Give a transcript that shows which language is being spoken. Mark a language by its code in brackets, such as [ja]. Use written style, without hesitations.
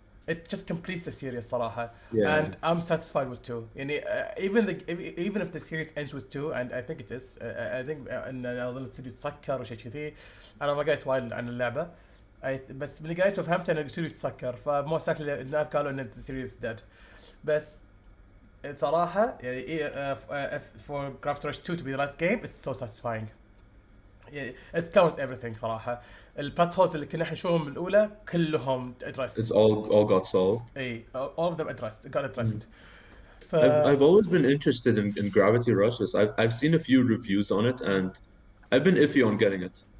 [en] It just completes the series صراحة. And I'm satisfied with 2. يعني even if the series ends with 2 and I think it is I think ان السيريز تسكر وشيء كذي. [ar] انا ما قريت وايد عن اللعبة بس من اللي قريته فهمت ان السيريز تسكر فمو ساكل الناس قالوا ان السيريز dead. [en] بس صراحة يعني for Craft Rush 2 to be the last game it's so satisfying. It covers everything صراحة. [ar] البلات هولز اللي كنا نشوفهم بالاولى كلهم addressed. [en] It's all got solved. اي all of them got addressed. I've always been interested in Gravity Rush. I've seen a few reviews on it and I've been iffy on getting it.